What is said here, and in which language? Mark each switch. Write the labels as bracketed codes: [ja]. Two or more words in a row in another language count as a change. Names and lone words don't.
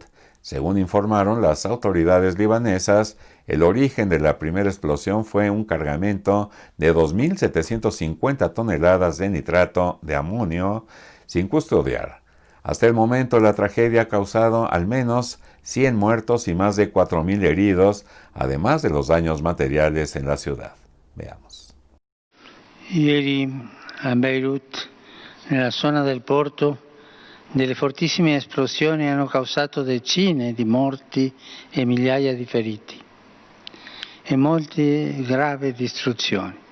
[es] Según informaron las autoridades libanesas, el origen de la primera explosión fue un cargamento de 2.750 toneladas de nitrato de amonio sin custodiar. Hasta el momento, la tragedia ha causado al menos 100 muertos y más de 4.000 heridos, además de los daños materiales en la ciudad. Veamos. [it] Ieri a Beirut, nella zona del porto, delle fortissime esplosioni hanno causato decine di morti e migliaia di feriti e molte gravi distruzioni.